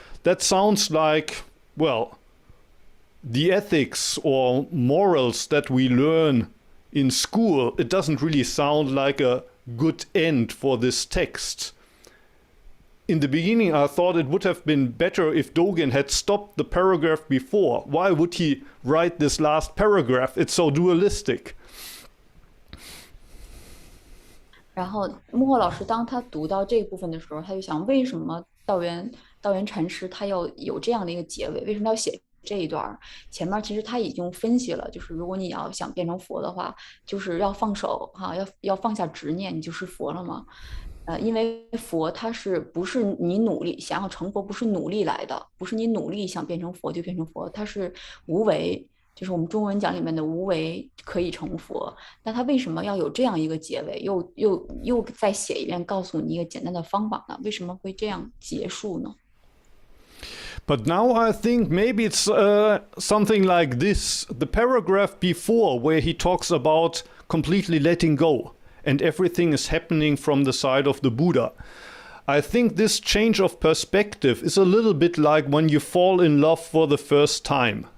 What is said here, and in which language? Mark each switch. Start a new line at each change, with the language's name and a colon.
English: That sounds like, well, the ethics or morals that we learn in school. It doesn't really sound like a good end for this text. In the beginning, I thought it would have been better if Dogen had stopped the paragraph before. Why would he write this last paragraph? It's so dualistic.
Chinese: 然后幕后老师当他读到这一部分的时候，他就想，为什么道元禅师他要有这样的一个结尾？为什么要写这一段？前面其实他已经分析了，就是如果你要想变成佛的话，就是要放手哈，要放下执念，你就是佛了嘛。因为佛它不是你努力想要成佛，不是努力来的，不是你努力想变成佛就变成佛，它是无为。就是我们中文讲里面的无为可以成佛，那他为什么要有这样一个结尾？又再写一遍，告诉你一个简单的方法呢？为什么会这样结束呢？
English: But now I think maybe it's something like this. The paragraph before, where he talks about completely letting go and everything is happening from the side of the Buddha. I think this change of perspective is a little bit like when you fall in love for the first time.